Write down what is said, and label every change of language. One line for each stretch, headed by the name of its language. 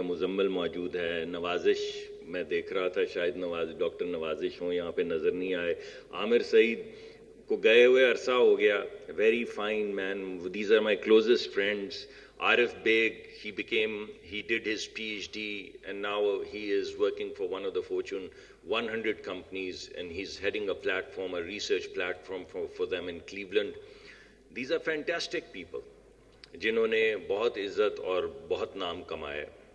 Urdu: مزمل موجود ہے. نوازش میں دیکھ رہا تھا, شاید ڈاکٹر نوازش ہوں, یہاں پہ نظر نہیں آئے. عامر سعید کو گئے ہوئے عرصہ ہو گیا,
English: Very fine man, these are my closest friends. Arif Baig, he did his PhD and now he is working for one of the Fortune 100 companies and he's heading a platform, a research platform for them in Cleveland. These are fantastic people
Urdu: جنہوں نے بہت عزت اور بہت نام کمایا.